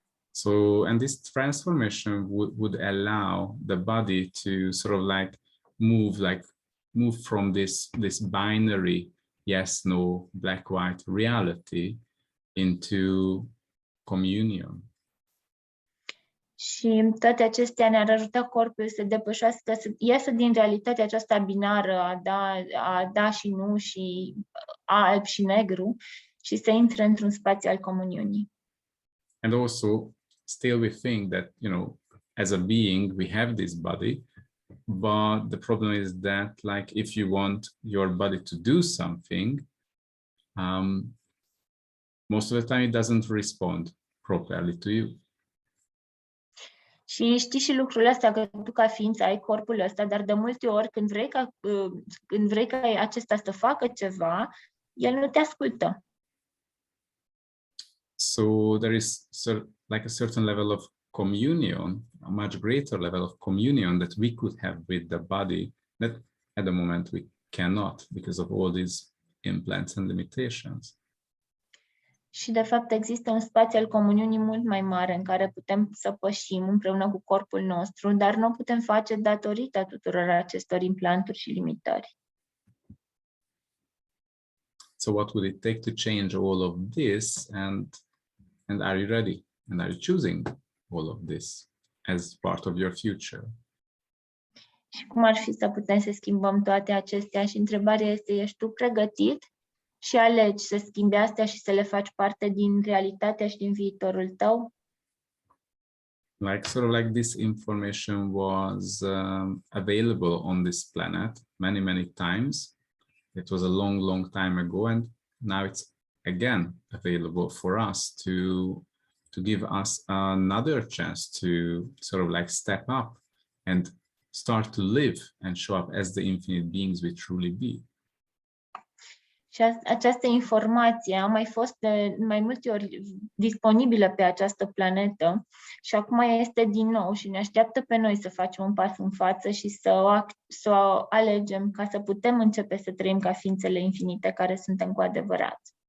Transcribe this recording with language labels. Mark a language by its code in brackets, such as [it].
[en] So, and this transformation would allow the body to sort of like move from this binary yes, no, black, white reality into communion. [ro] Și toate acestea ne-ar ajuta corpul să depășească, să iasă din realitatea aceasta binară a da și nu și a alb și negru și să intre într-un spațiu al comuniunii. [en] And also, still we think that, you know, as a being, we have this body, but the problem is that, like, if you want your body to do something, most of the time it doesn't respond properly to you. [ro] Și știi și lucrul ăsta, că tu ca ființă ai corpul ăsta, dar de multe ori când vrei ca acesta să facă ceva, el nu te ascultă. [en] So there is like a certain level of communion, a much greater level of communion that we could have with the body that at the moment we cannot because of all these implants and limitations. [ro] Și, de fapt, există un spațiu al comuniunii mult mai mare în care putem să pășim împreună cu corpul nostru, dar nu o putem face datorită tuturor acestor implanturi și limitări. [en] So what would it take to change all of this? And are you ready? And are you choosing all of this as part of your future? [ro] Și cum ar fi să putem să schimbăm toate acestea? Și întrebarea este, ești tu pregătit și alegi să schimbi astea și să le faci parte din realitatea și din viitorul tău? [en] Like this information was available on this planet many times. It was a long time ago, and now it's again available for us to give us another chance to sort of like step up and start to live and show up as the infinite beings we truly be. [ro] Și această informație a mai fost de mai multe ori disponibilă pe această planetă și acum este din nou și ne așteaptă pe noi să facem un pas în față și să o alegem ca să putem începe să trăim ca ființele infinite care suntem cu adevărat.